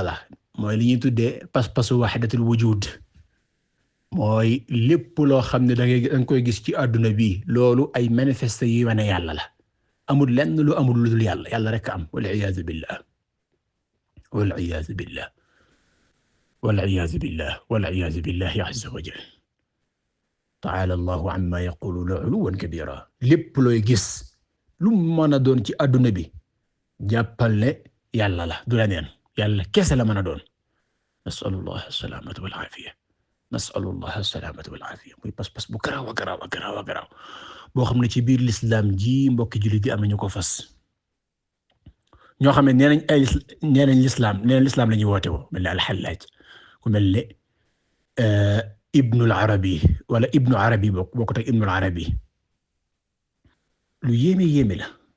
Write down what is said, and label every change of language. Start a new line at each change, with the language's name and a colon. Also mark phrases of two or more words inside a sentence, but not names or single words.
Wolof: la mooy li ñuy tuddee pas-pasu
Arabic: وحدة الوجود
Wolof: mooy lépp loo xam ne danga koy gis ci àdduna bi loolu ay manifeste yi wane yàlla la amul lenn lu amul lu dul yàlla rek am
Arabic: والعياذ بالله والعياذ بالله والعياذ بالله والعياذ بالله عز وجل تعالى الله عما يقولون علوا كبيرا lépp
Wolof: looy gis lu mën a doon ci àdduna bi jàppal ne yàlla la du leneen yàlla kese la mën a doon
Arabic: نسأل الله السلامة والعافية نسأل الله السلامة والعافية
Wolof: muy pas-pas bu garaaw boo xam ne ci biir l'islam ji mbokki jullit yi am nañu ko fas ñoo xam ne nee nañ l'islam la ñuy woote woo mel ne al-Hallaj ku mel ne Ibnul Arabi wala Ibnu Arabi bokkut ak Ibnul Arabi lu yéeme la